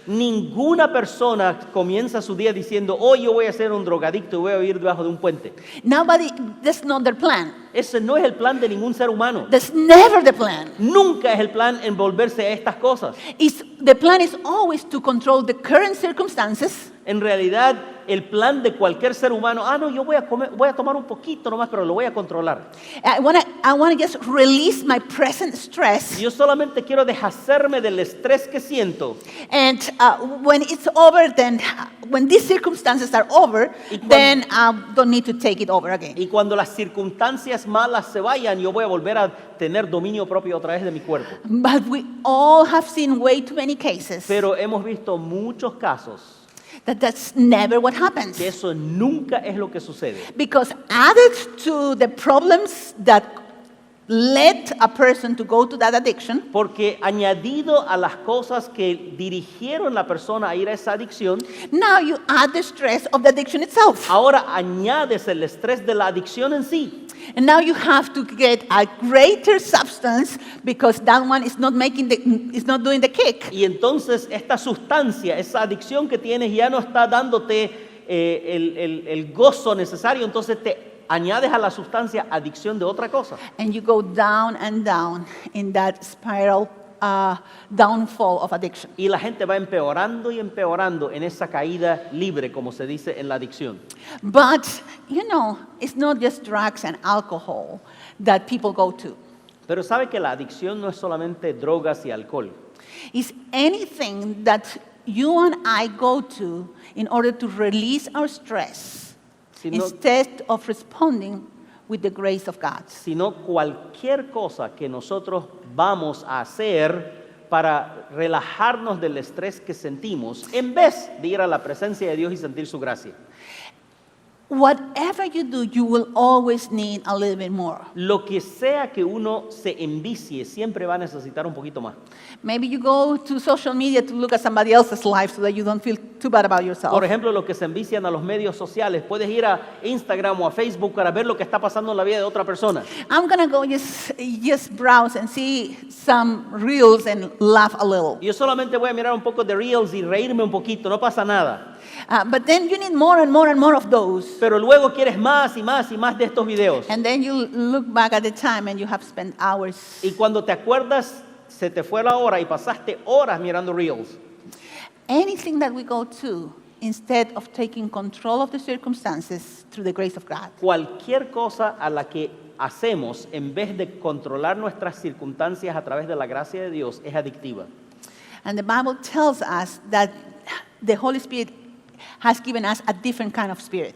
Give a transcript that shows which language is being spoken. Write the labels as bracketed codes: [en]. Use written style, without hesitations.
[es] Ninguna persona comienza su día diciendo, hoy yo voy a ser un drogadicto y voy a vivir debajo de un puente. [en] That's not their plan. [es] Ese no es el plan de ningún ser humano. [en] That's never the plan. [es] Nunca es el plan envolverse a estas cosas. [en] The plan is always to control the current circumstances [es] En realidad, el plan de cualquier ser humano, no, yo voy a tomar un poquito nomás, pero lo voy a controlar. [en] I want to just release my present stress. [es] Yo solamente quiero deshacerme del estrés que siento. [en] And when it's over, then when these circumstances are over, [es] Y cuando- [en] then I don't need to take it over again. [es] Y cuando las circunstancias malas se vayan, yo voy a volver a tener dominio propio otra vez de mi cuerpo. [en] But we all have seen way too many cases [es] Pero hemos visto muchos casos [en] that that's never what happens. [es] que eso nunca es lo que sucede. [en] Because added to the problems that led a person to go to that addiction, [es] Porque añadido a las cosas que dirigieron la persona a ir a esa adicción, [en] now you add the stress of the addiction itself. [es] ahora añades el estrés de la adicción en sí. [en] And now you have to get a greater substance because that one is not doing the kick. [es] Y entonces esta sustancia, esa adicción que tienes ya no está dándote el gozo necesario, entonces te añades a la sustancia adicción de otra cosa. [en] And you go down and down in that spiral downfall of addiction. [es] Y la gente va empeorando y empeorando en esa caída libre, como se dice en la adicción. [en] But, it's not just drugs and alcohol that people go to. [es] Pero sabe que la adicción no es solamente drogas y alcohol. [en] It's anything that you and I go to in order to release our stress [es] Sino, [en] instead of responding with the grace of God. [es] sino cualquier cosa que nosotros vamos a hacer para relajarnos del estrés que sentimos, en vez de ir a la presencia de Dios y sentir su gracia. [en] Whatever you do, you will always need a little bit more. [es] Lo que sea que uno se envicie, siempre va a necesitar un poquito más. [en] Maybe you go to social media to look at somebody else's life so that you don't feel too bad about yourself. [es] Por ejemplo, los que se envician a los medios sociales, puedes ir a Instagram o a Facebook para ver lo que está pasando en la vida de otra persona. [en] I'm gonna go just browse and see some reels and laugh a little. [es] Yo solamente voy a mirar un poco de Reels y reírme un poquito, no pasa nada. [en] But then you need more and more and more of those. [es] Pero luego quieres más y más y más de estos videos. [en] And then you look back at the time and you have spent hours. [es] Y cuando te acuerdas, se te fue la hora y pasaste horas mirando Reels. [en] Anything that we go to, instead of taking control of the circumstances through the grace of God, [es] Cualquier cosa a la que hacemos en vez de controlar nuestras circunstancias a través de la gracia de Dios es adictiva. [en] and the Bible tells us that the Holy Spirit has given us a different kind of spirit.